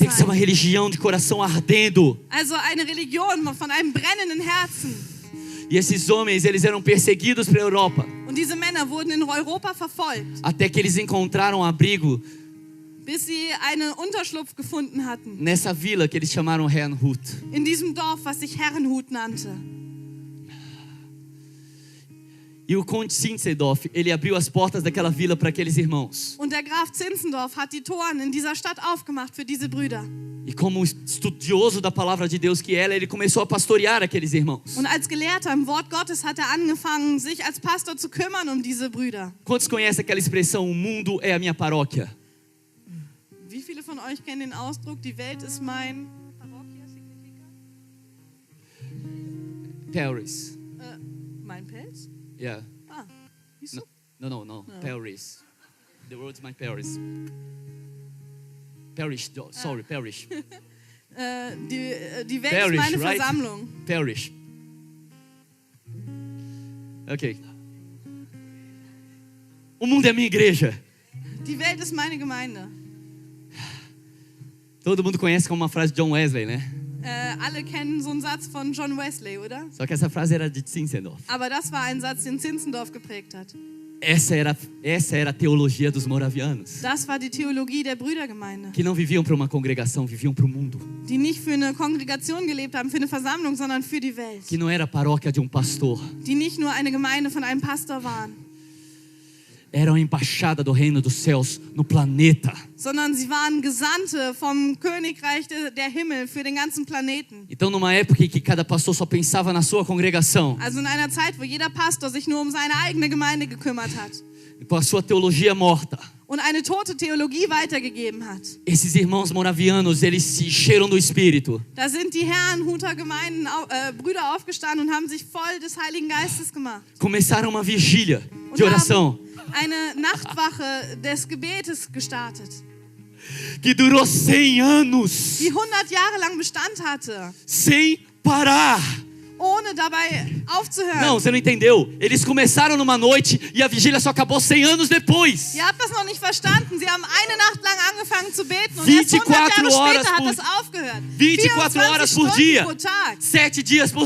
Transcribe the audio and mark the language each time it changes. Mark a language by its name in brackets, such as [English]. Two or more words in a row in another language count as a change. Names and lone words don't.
[Portuguese] Tem que ser uma [German] sein. [Portuguese] religião de coração ardendo. [German] Also eine Religion von einem brennenden Herzen. [Portuguese] E esses homens, eles eram perseguidos pela Europa. [German] Und diese Männer wurden in Europa verfolgt, [Portuguese] Até que eles encontraram abrigo [German] bis sie einen Unterschlupf gefunden hatten. [Portuguese] nessa vila que eles chamaram Herrnhut. [German] In diesem Dorf, was sich Herrenhut nannte. [Portuguese] E o conde Zinzendorf, ele abriu as portas daquela vila para aqueles irmãos. [German] Und der Graf Zinzendorf hat die Toren in dieser Stadt aufgemacht für diese Brüder. [Portuguese] E como estudioso da palavra de Deus que era, ele começou a pastorear aqueles irmãos. [German] Und als Gelehrter im Wort Gottes hat er angefangen, sich als Pastor zu kümmern um diese Brüder. [Portuguese] Quantos conhecem aquela expressão, o mundo é a minha paróquia? [German] Wie viele von euch kennen den Ausdruck, die Welt ist mein [Portuguese] Parroquia significa? [German] Paris. Mein Pelz? [English] Yeah. [German] Ah, wieso? [English] No. Paris. The world's my Paris. Parish, sorry, parish. [German] Die Welt [English] Parish, [German] ist meine [English] right? [German] Versammlung. [English] Parish. Ok. [Portuguese] O mundo é a minha igreja. [German] Die Welt ist meine Gemeinde. [Portuguese] Todo mundo conhece como uma frase de John Wesley, né? [German] Alle kennen so einen Satz von John Wesley, oder? [Portuguese] Só que essa frase era de Zinzendorf. [German] Aber das war ein Satz, den Zinzendorf geprägt hat. [Portuguese] Essa era a teologia dos moravianos. [German] Das war die Theologie der Brüdergemeinde. [Portuguese] Que não viviam para uma congregação, viviam para o mundo. [German] Die nicht für eine Kongregation gelebt haben, für eine Versammlung, sondern für die Welt. [Portuguese] Que não era a paróquia de um pastor. [German] Die nicht nur eine Gemeinde von einem Pastor waren, [Portuguese] Era a embaixada do reino dos céus no planeta. [German] sondern sie waren Gesandte vom Königreich der Himmel für den ganzen Planeten. [Portuguese] Então, numa época em que cada pastor só pensava na sua congregação, [German] Also in einer Zeit, wo jeder Pastor sich nur um seine eigene Gemeinde gekümmert hat [Portuguese] com a sua teologia morta, [German] und eine tote Theologie weitergegeben hat. [Portuguese] esses irmãos moravianos, eles se encheram do Espírito. [German] Da sind die Herrenhuter Gemeinden, Brüder aufgestanden und haben sich voll des Heiligen Geistes gemacht. [Portuguese] Começaram uma vigília de [German] Und [Portuguese] oração [German] haben eine Nachtwache des Gebetes gestartet, [Portuguese] que durou 100 anos, [German] die 100 Jahre lang Bestand hatte, [Portuguese] sem parar. [German] ohne dabei aufzuhören. [Portuguese] Não, você não entendeu. Eles começaram numa noite e a vigília só acabou 100 anos depois. [German] Ihr habt das noch nicht verstanden. Sie haben eine Nacht lang angefangen zu beten und erst 100 Jahre 24 später hat [Portuguese] Horas [German] das aufgehört. [Portuguese] 24 horas por 24 dia. [German] Stunden pro Tag. [Portuguese] 7 dias por